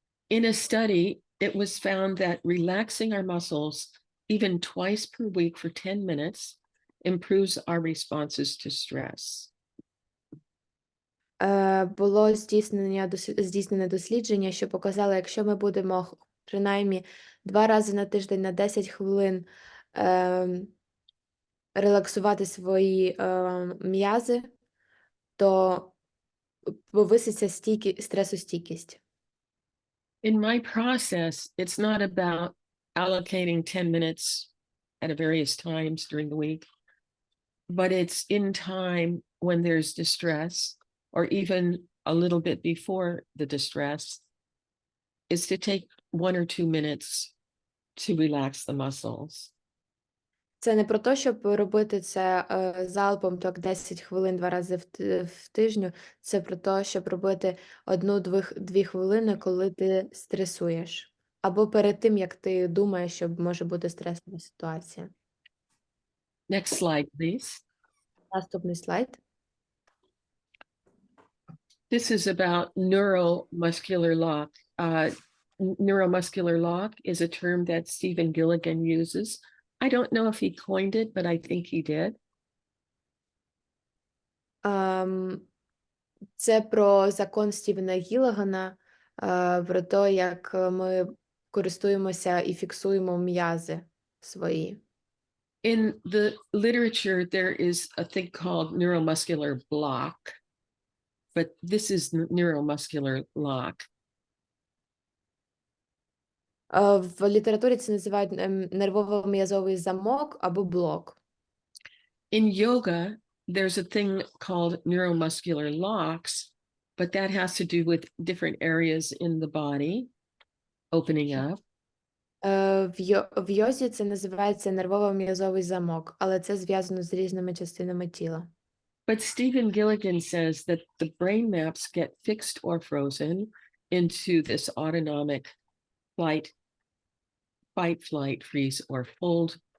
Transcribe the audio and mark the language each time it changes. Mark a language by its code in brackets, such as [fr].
[en] In a study, it was found that relaxing our muscles even twice per week for 10 minutes improves our responses to stress. [uk] Було здійснене дослідження, що показало, якщо ми будемо принаймні 2 рази на тиждень на 10 хвилин релаксувати свої м'язи, то повиситься стресостійкість. [en] In my process, it's not about allocating 10 minutes at various times during the week, but it's in time when there's distress, or even a little bit before the distress, is to take 1 or 2 minutes to relax the muscles. [uk] Це не про те, щоб робити це залпом, так 10 хвилин 2 рази в тижню. Це про те, щоб робити 1-2 хвилини, коли ти стресуєш. Або перед тим, як ти думаєш, що може бути стресова ситуація. [en] Next slide, please. [uk] Наступний слайд. [en] This is about neuromuscular lock. Neuromuscular lock is a term that Stephen Gilligan uses. I don't know if he coined it, but I think he did. [uk] Це про закон Стівена Гіллагана, про те, як ми користуємося і фіксуємо м'язи свої. [en] In the literature, there is a thing called neuromuscular block, but this is neuromuscular lock. [uk] В літературі це називають нервово-м'язовий замок або блок. [en] In yoga, there's a thing called neuromuscular locks, but that has to do with different areas in the body opening up. [uk] В йозі це називається нервово-м'язовий замок, але це зв'язано з різними частинами тіла. [en] But Stephen Gilligan says that the brain maps get fixed or frozen into this autonomic fight, flight, freeze, or fold.